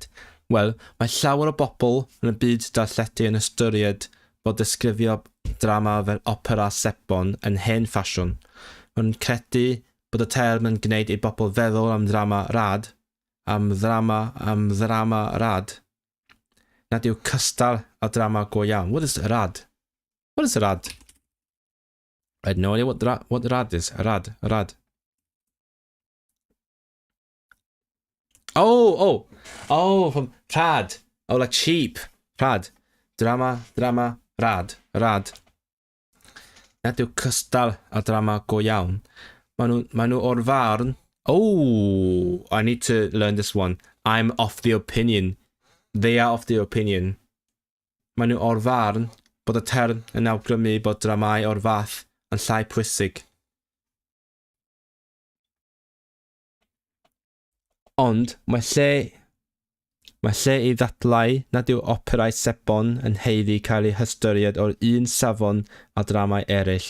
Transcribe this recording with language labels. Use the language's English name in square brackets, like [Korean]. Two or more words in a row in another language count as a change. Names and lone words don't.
[Welsh] Wel, mae llawer o bobl yn y byd darlledu yn ystyried bod disgrifio drama fel opera sebon yn hen ffasiwn. Mae'n credu bod y term yn gwneud I bobl feddwl am drama rad, am ddrama rad. Nad yw cystal a drama go iawn. [English] What is rad? What is rad? I had no idea what rad is. Rad. Oh, from rad. Oh, like cheap. [Welsh] Rad. Drama, rad. Nad yw cystal a drama go iawn. Maen nhw o'r farn. [English] Oh, I need to learn this one. I'm of the opinion. They are of the opinion. [Welsh] Maen nhw o'r farn bod y term yn awgrymu bod dramau o'r fath yn llai pwysig. Ond mae lle I ddatlau nad yw operau sebon yn heiddi cael ei hystyried o'r un safon a dramau eraill.